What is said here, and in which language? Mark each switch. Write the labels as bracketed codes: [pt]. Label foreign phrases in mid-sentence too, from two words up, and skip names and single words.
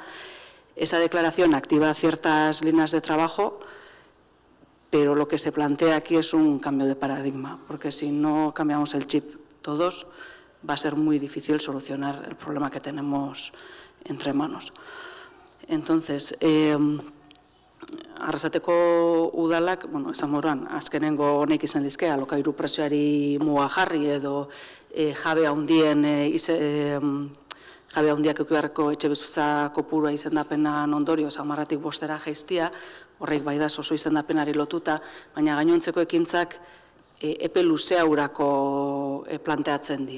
[es] Esa declaración activa ciertas líneas de trabajo, pero lo que se plantea aquí es un cambio de paradigma, porque si no cambiamos el chip todos, va a ser muy difícil solucionar el problema que tenemos entre manos. Entonces, [eu] Arrasateko udalak, esan moruan, azkenengo honek izan dizke, alokairu prezioari muga jarri edo jabe handiak eukibarreko etxe bizitza kopurua izendapenan ondorioz 10-tik 5 jaistia, horrek bai da oso izendapenari lotuta, baina gainontzeko ekintzak epe luzeaurako planteatzen die.